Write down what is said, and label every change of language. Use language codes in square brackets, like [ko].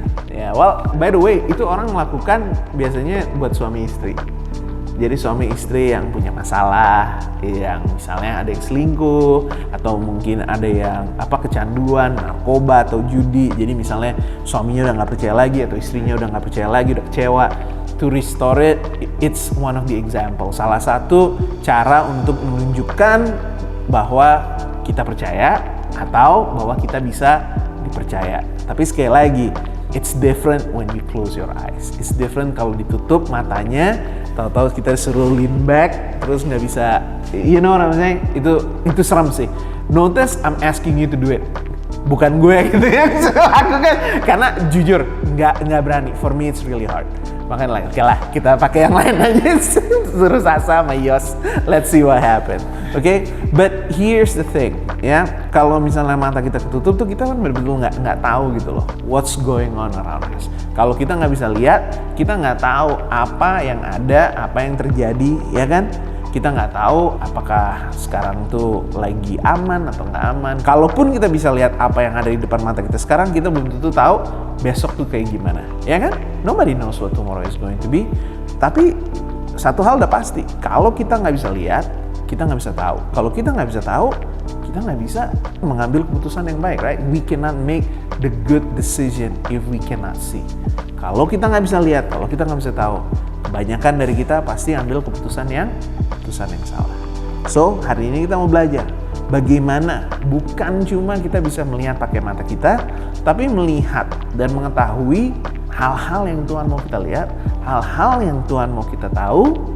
[en] Ya, well, by the way, [id] itu orang melakukan biasanya buat suami istri. Jadi suami istri yang punya masalah, yang misalnya ada yang selingkuh, atau mungkin ada yang kecanduan, narkoba atau judi. Jadi misalnya suaminya udah nggak percaya lagi atau istrinya udah nggak percaya lagi, udah kecewa. [en] To restore it, it's one of the example. [id] Salah satu cara untuk menunjukkan bahwa kita percaya atau bahwa kita bisa dipercaya. Tapi sekali lagi, [en] it's different when you close your eyes. It's different [id] kalau ditutup matanya, tahu-tahu kita disuruh [en] lean back, [id] terus nggak bisa, [en] you know what I'm saying? [id] Itu serem sih. [en] Notice I'm asking you to do it. [id] Bukan gue gitu ya, aku kan, karena jujur nggak berani. [en] For me it's really hard. [id] Makanya oke lah, kita pakai yang lain aja. Suruh Sasa sama Yos, [en] let's see what happen. Okay? But here's the thing, [id] ya. Kalau misalnya mata kita ketutup tuh kita kan betul-betul nggak tahu gitu loh, [en] what's going on around us. [id] Kalau kita nggak bisa lihat, kita nggak tahu apa yang ada, apa yang terjadi, ya kan? Kita nggak tahu apakah sekarang tuh lagi aman atau nggak aman. Kalaupun kita bisa lihat apa yang ada di depan mata kita sekarang, kita belum tentu tahu besok tuh kayak gimana, ya kan? [en] Nobody knows what tomorrow is going to be. [id] Tapi satu hal udah pasti, kalau kita nggak bisa lihat, kita nggak bisa tahu. Kalau kita nggak bisa tahu, kita nggak bisa mengambil keputusan yang baik, [en] right? We cannot make the good decision if we cannot see. [id] Kalau kita nggak bisa lihat, kalau kita nggak bisa tahu, kebanyakan dari kita pasti ambil keputusan yang salah. [en] So, [id] hari ini kita mau belajar bagaimana bukan cuma kita bisa melihat pakai mata kita, tapi melihat dan mengetahui hal-hal yang Tuhan mau kita lihat, hal-hal yang Tuhan mau kita tahu,